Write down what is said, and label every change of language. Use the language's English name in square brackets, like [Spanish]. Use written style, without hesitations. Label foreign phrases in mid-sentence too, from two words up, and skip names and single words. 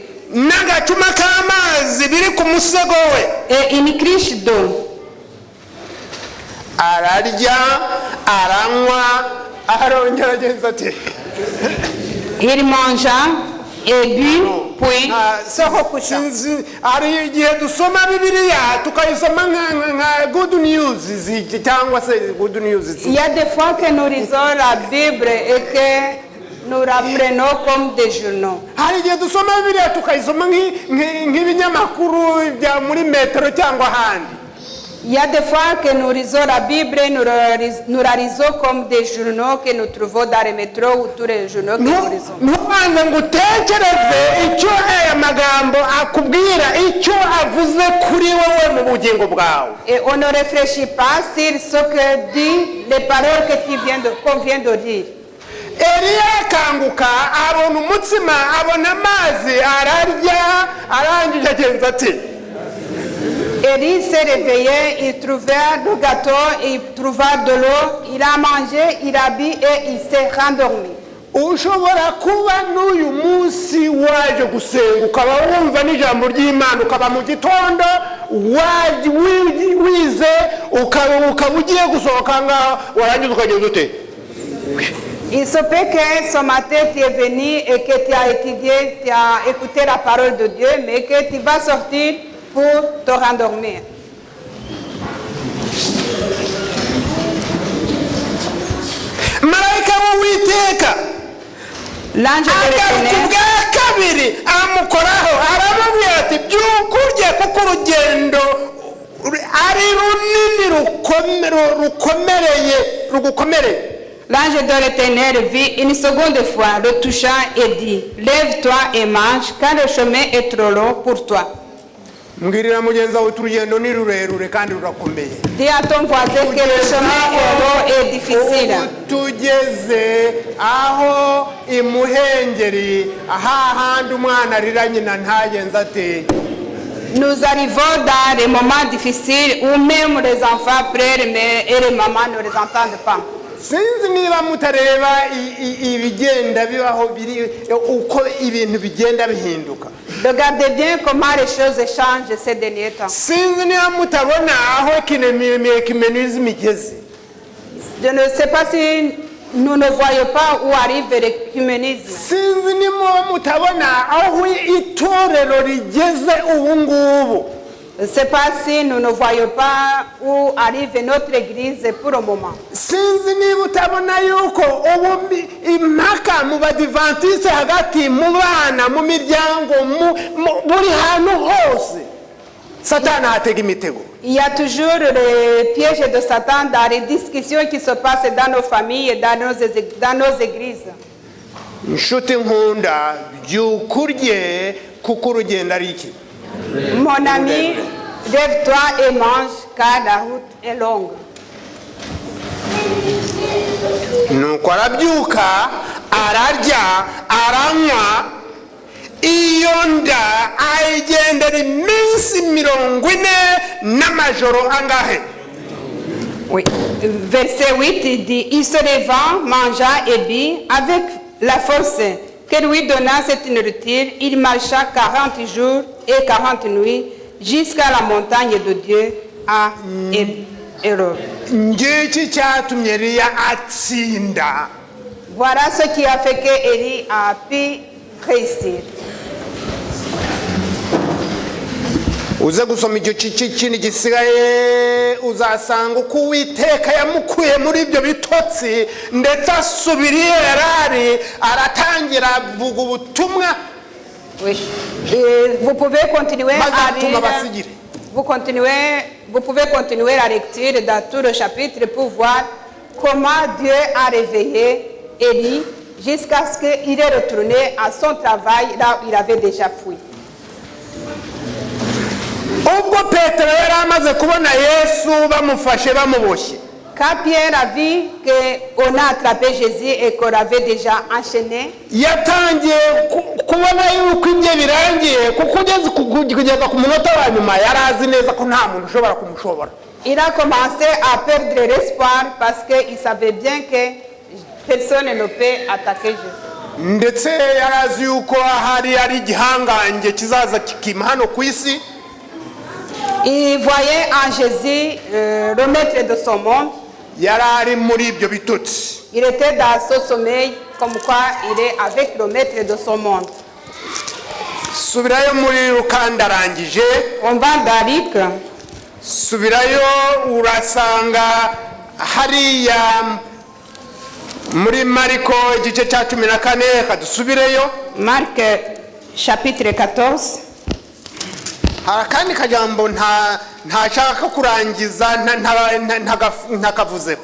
[Kinyarwanda] n'agacuma k'amazi biri ku musego we. [French] et une criche d'eau. [Kinyarwanda] ararya aranywa arongera agenza ati [French] Il mangea et but, puis se recoucha. [Kinyarwanda] sinzi hari igihe dusoma bibiliya tukayisoma nka [English] good news [Kinyarwanda] cyangwa se [English] good news. [French] Il y a des fois que nous lisons la Bible et que nous la prenons comme des journaux. [Kinyarwanda] hari igihe dusoma bibiliya tukayisoma nk'ibinyamakuru bya muri metero cyangwa ahandi. [French] Il y a des fois que nous lisons la Bible, nous la lisons comme des journaux que nous trouvons dans les métros ou tous les journaux que nous lisons. [Kinyarwanda] ntubanze ngo utekereze icyo aya magambo akubwira icyo avuze kuri wowe mu bugingo bwawe. [French] Et on ne réfléchit pas sur ce que dit les paroles qu'on vient de dire. [Kinyarwanda] Eliya akanguka abona umutsima abona amazi ararya arangije agenza ati [French] Élie s'est réveillé, il trouva le gâteau, il trouva de l'eau, il a mangé, il a bu et il s'est rendormi. [Kinyarwanda] ushobora kuba n'uyu munsi waje gusenga ukaba wumva n'ijambo ry'Imana ukaba mu gitondo wize ukaba ugiye gusohoka ngaho warangiza ukagenda ute. [French] Il se peut que ce matin tu es venu et que tu as étudié, tu as écouté la parole de Dieu, mais que tu vas sortir pour te rendormir. [Kinyarwanda] marayika w'Uwiteka [French] L'ange de l'Éternel [Kinyarwanda] bwa kabiri amukoraho aramubwira ati byuka urye kuko urugendo ari runini rugukomereye. [French] L'ange de l'Éternel vit une seconde fois, le toucha et dit, lève-toi et mange, car le chemin est trop long pour toi. [Kinyarwanda] mbwirira mugenzi wawe urugendo ni rurerure kandi rurakomeye. [French] Dis à ton voisin que le chemin est long et difficile. [Kinyarwanda] tugeze aho imuhengeri ahahandi umwana arira nyina ntagenza ate. [French] Nous arrivons dans des moments difficiles où même les enfants pleurent et les mamans ne les entendent pas. [Kinyarwanda] sinzi niba mutareba ibigenda bibaho biri uko ibintu bigenda bihinduka. [French] Regardez bien comment les choses changent ces derniers temps. [Kinyarwanda] sinzi niba mutabona aho kimenism igeze. [French] Je ne sais pas si nous ne voyons pas où arrive l'écuménisme. [Kinyarwanda] sinzi niba mutabona aho itorero rigeze ubu ngubu. [French] Je ne sais pas si nous ne voyons pas où arrive notre église pour le moment. [Kinyarwanda] sinzi niba utabona yuko ubu impaka mu badivantiste hagati mu bana mu miryango buri hantu hose satani atega imitego. [French] Il y a toujours les pièges de Satan dans les discussions qui se passent dans nos familles et dans nos églises. [Kinyarwanda] inshuti nkunda byuka urye kuko urugendo ari iki. [French] Mon ami, lève-toi et mange car la route est longue. [Kinyarwanda] nuko arabyuka ararya aranywa iyo nda ayigendera iminsi 40 n'amajoro angahe. [French] Oui. Verset 8 il dit, il se leva, mangea et but avec la force que lui donna cette nourriture. Il marcha 40 jours et 40 nuits jusqu'à la montagne de Dieu à Horeb. [Kinyarwanda] ngiki cyatumye Eliya atsinda. [French] Voilà ce qui a fait que Élie a pu réussir. [Kinyarwanda] uze gusoma icyo kindi gisigaye uzasanga uko Uwiteka yamukuye muri ibyo bitotsi ndetse asubira iyo yarari aratangira avuga ubutumwa. [French] Oui. Et vous pouvez continuer à lire. Vous pouvez continuer la lecture dans tout le chapitre pour voir comment Dieu a réveillé Élie jusqu'à ce qu'il est retourné à son travail là où il avait déjà fui. [Kinyarwanda] Ubwo Petero yari amaze kubona Yesu bamufashe bamuboshye. [French] Quand Pierre a vu qu'on a attrapé Jésus et qu'on l'avait déjà enchaîné, [Kinyarwanda] yatangiye kubona yuko ibye birangiye kuko kugeza ku munota wa nyuma yari azi neza ko nta muntu ushobora kumushobora. [French] Il a commencé à perdre l'espoir parce qu'il savait bien que personne ne peut attaquer Jésus. [Kinyarwanda] Ndetse yari azi yuko hari ari igihangange kizaza kikima hano ku isi. [French] Il voyait en Jésus le maître de son monde. [Kinyarwanda] Yarari muri ibyo bitotsi. [French] Il était dans ce sommeil comme quoi il est avec le maître de son monde. [Kinyarwanda] Subirayo muri rukandarangije. [French] On va dans Luc. [Kinyarwanda] Subirayo urasanga hariya muri Mariko igice cya 14 kadusubireyo. [French] Marc chapitre 14. [Kinyarwanda] Harakandi kajambo ntashaka kurangiza ntakavuzeho.